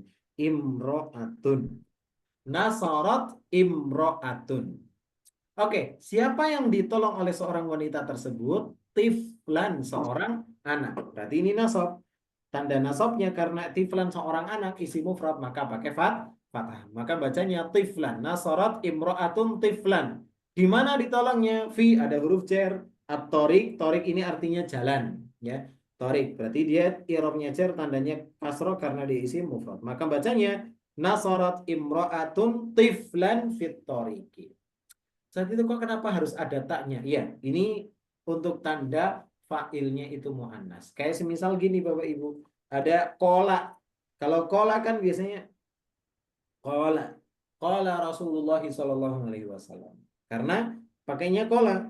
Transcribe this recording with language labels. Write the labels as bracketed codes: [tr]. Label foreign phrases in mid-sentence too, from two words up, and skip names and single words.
[ar] امرأةٌ. نصرت امرأةٌ. [id] Oke, siapa yang ditolong oleh seorang wanita tersebut? Tiflan, seorang anak. Berarti ini nasab. Tanda nasabnya karena tiflan seorang anak isim mufrad maka pakai fathah. Maka bacanya tiflan. [ar] نصرت امرأةٌ طفلاً. [id] Di mana ditolongnya? Fi ada huruf jar. At-torik. Torik ini artinya jalan. Ya, torik. Berarti dia i'rabnya jar, tandanya kasroh karena dia isim mufrad. Maka bacanya [ar] نصرت امرأةٌ طفلاً في الطريق. [id] Saat itu kok kenapa harus ada taknya? Iya, ini untuk tanda fa'ilnya itu mu'annas. Kayak semisal gini Bapak Ibu. Ada kola. Kalau kola kan biasanya kola. [ar] قال رسول الله [id] SAW. Karena pakainya kola.